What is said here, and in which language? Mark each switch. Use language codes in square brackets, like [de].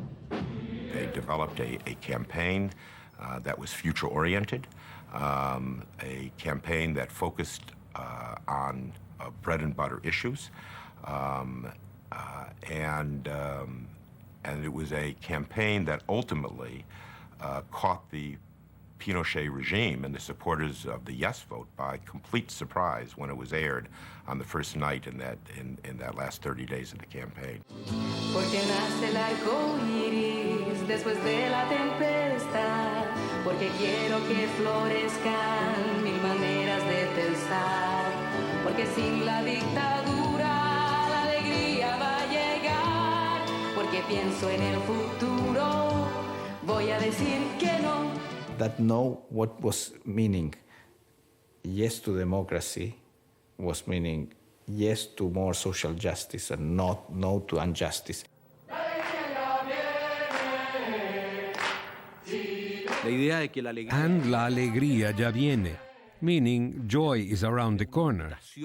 [en] They developed a campaign that was future-oriented, a campaign that focused on bread-and-butter issues, and it was a campaign that ultimately caught the Pinochet regime and the supporters of the yes vote by complete surprise when it was aired on the first night in that last 30 days of the campaign. [es] Porque nace el arco iris después de la tempestad, porque quiero que florezcan mil maneras de pensar, porque sin la dictadura la alegría va a llegar, porque pienso en el futuro, voy a decir que no. [en] That no, what was meaning yes to democracy was meaning yes to more social justice and not no to injustice. And la alegría ya viene, meaning joy is around the corner.